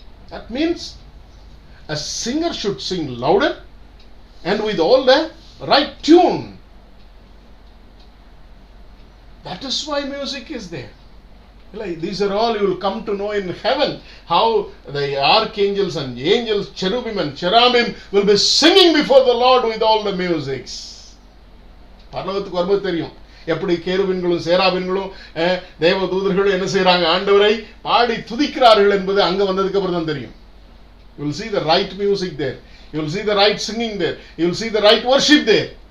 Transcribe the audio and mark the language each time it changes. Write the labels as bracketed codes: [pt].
[en] That means a singer should sing louder and with all the right tune. That is why music is there. These are all you will come to know in heaven, how the archangels and angels, cherubim and cherubim will be singing before the Lord with all the musics. [ta] பரலோகத்துக்கு வரும்போது தெரியும் எப்படி கேருபீன்களும் சேராபீன்களும் தேவதூதர்களும் என்ன செய்யறாங்க? ஆண்டவரை பாடி துதிக்கிறார்கள் என்பது அங்க வந்ததுக்கு அப்புறம் தான் தெரியும். [en] You will see the right music there. You will see the right singing there. You will see the right worship there.